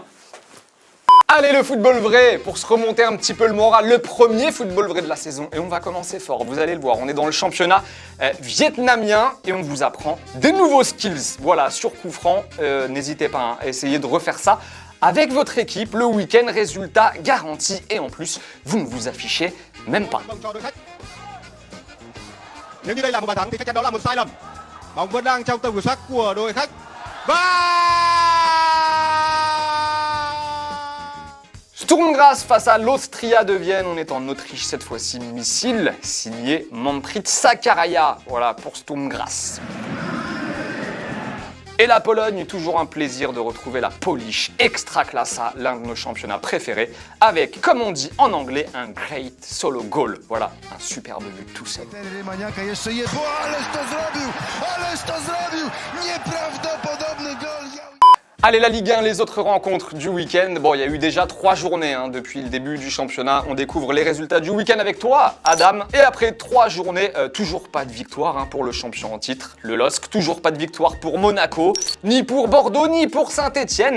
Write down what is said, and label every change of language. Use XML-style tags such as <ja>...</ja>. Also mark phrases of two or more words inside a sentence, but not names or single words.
<fr>Allez, le football vrai, pour se remonter un petit peu le moral, le premier football vrai de la saison. Et on va commencer fort, vous allez le voir, on est dans le championnat vietnamien et on vous apprend des nouveaux skills. Voilà, sur coup franc, n'hésitez pas à essayer de refaire ça avec votre équipe. Le week-end, résultat garanti et en plus, vous ne vous affichez même pas.</fr> <vi>Nếu như đây là một bàn thắng thì chắc chắn đó là một sai lầm. Bóng vẫn đang trong tầm kiểm soát của đội khách.</vi> <fr>Sturm Graz face à l'Austria de Vienne. On est en Autriche cette fois-ci. Missile signé Manfred Sakaraya. Voilà pour Sturm Graz. Et la Pologne, toujours un plaisir de retrouver la Polish Ekstraklasa, l'un de nos championnats préférés, avec, comme on dit en anglais, un</fr> <en>great solo goal.</en> <fr>Voilà, un superbe but tout seul.</fr> <pl>Rymaniaka jeszcze jebło, ależ to zrobił, nieprawdopodobny gol.</pl> <fr>Allez, la Ligue 1, les autres rencontres du week-end. Bon, il y a eu déjà 3 journées depuis le début du championnat. On découvre les résultats du week-end avec toi, Adam. Et après 3 journées, toujours pas de victoire pour le champion en titre, le LOSC. Toujours pas de victoire pour Monaco, ni pour Bordeaux, ni pour Saint-Etienne.</fr>